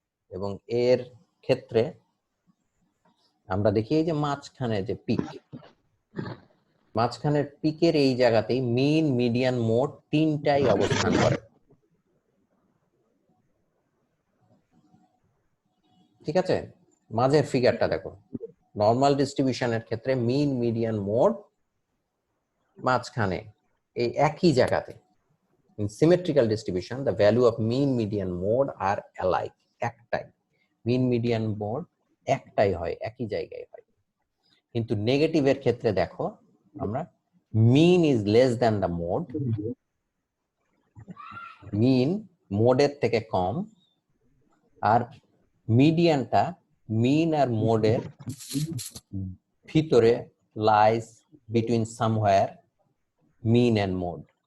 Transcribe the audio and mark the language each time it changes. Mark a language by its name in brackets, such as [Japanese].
[Bangla] এবং এর ক্ষেত্রে আমরা দেখি এই যে মাঝখানে যে পিক, মাঝখানের পিকের এই জায়গাতেই মিন, মিডিয়ান, মোড তিনটাই অবস্থান করে। ঠিক আছে। মাঝের ফিগারটা দেখো, নর্মাল ডিস্ট্রিবিউশনের ক্ষেত্রে মিন, মিডিয়ান, মোড মাঝখানে এই একই জায়গাতে। [English] In symmetrical distribution, the value of mean, median, mode are alike. [Bangla] একটাই মিন, মিডিয়ান, মোড একটাই হয়, একই জায়গায় হয়। কিন্তু নেগেটিভের ক্ষেত্রে দেখো আমরা [English] mean is less than the mode, [Bangla] মিন মোডের থেকে কম, আর মিডিয়ানটা মিন আর মোডের ভিতরে [English] Lies between somewhere mean and mode.